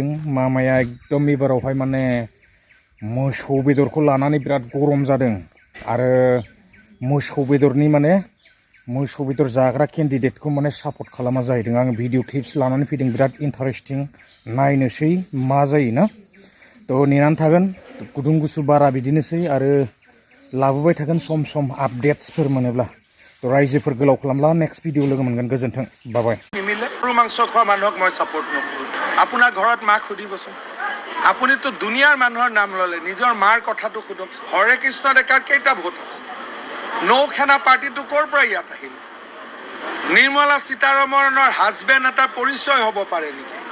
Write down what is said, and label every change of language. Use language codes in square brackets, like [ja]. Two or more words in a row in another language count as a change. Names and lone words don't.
[brx] मामाया एकदम एबारावहाय माने मोसौ बेदरखौ लानानै बिराद गरम जादों आरो मोसौ बेदरनि माने मोसौ बेदर जाग्रा केन्डिडेटखौ माने सापर्ट खालामा जाहैदों। आं [en] video clips [brx] लानानै फैदों बिराद इन्टारेस्टिं नायनोसै मा जायो ना। तो नेनानै थागोन। गुदुं गुसु बारा बिदिनोसै आरो लाबोबाय थागोन सम सम आपडेट्सफोर मोनोब्ला। तो रायजोफोर गोलाव खालामला [en] next video [brx] लोगो मोनगोन। गोजोन्थों बाय। [as] নিমিলে গৰু মাংস খোৱা মানুহক মই সাপোৰ্ট নকৰোঁ। আপোনাৰ ঘৰত মাক সুধিবচোন। আপুনিতো দুনিয়াৰ মানুহৰ নাম ল'লে নিজৰ মাৰ কথাটো সোধক। হৰে কৃষ্ণ ডেকাৰ কেইটা ভোট আছে? নৌ সেনা পাৰ্টিটো ক'ৰ পৰা ইয়াত আহিল? নিৰ্মলা সীতাৰমণৰ হাজবেণ্ড এটা পৰিচয় হ'ব পাৰে নেকি?